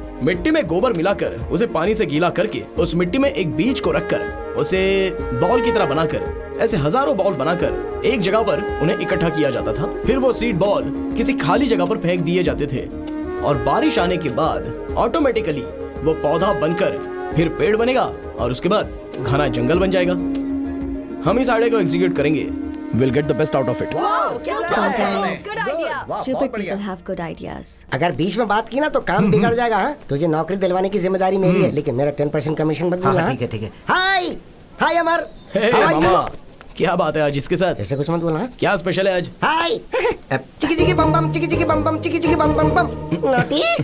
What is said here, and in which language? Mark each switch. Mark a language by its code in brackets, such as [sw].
[hi] मिट्टी में गोबर मिलाकर उसे पानी से गीला करके उस मिट्टी में एक बीज को रखकर उसे बॉल की तरह बनाकर ऐसे हजारों बॉल बनाकर एक जगह पर उन्हें इकट्ठा किया जाता था। फिर वो सीड बॉल किसी खाली जगह पर फेंक दिए जाते थे और बारिश आने के बाद ऑटोमेटिकली वो पौधा बनकर फिर पेड़ बनेगा और उसके बाद घना जंगल बन जाएगा। हम इस आइडिया को एग्जीक्यूट करेंगे [en] we'll get the best out of it. Sometimes Good idea. stupid people have good ideas. [hi] अगर बीच में बात की ना तो काम बिगड़ जाएगा। हाँ, तुझे नौकरी दिलवाने की जिम्मेदारी मेरी है, लेकिन मेरा 10% कमीशन बच गया। ठीक है ठीक है। हाय हाय अमर, [en] Hey, How are you? [hi] मामा, क्या बात है आज इसके साथ? ऐसे कुछ मत बोलना। क्या स्पेशल है आज? हाय चिकी चिकी बम बम चिकी चिकी बम बम चिकी चिकी बम बम बम नोटी।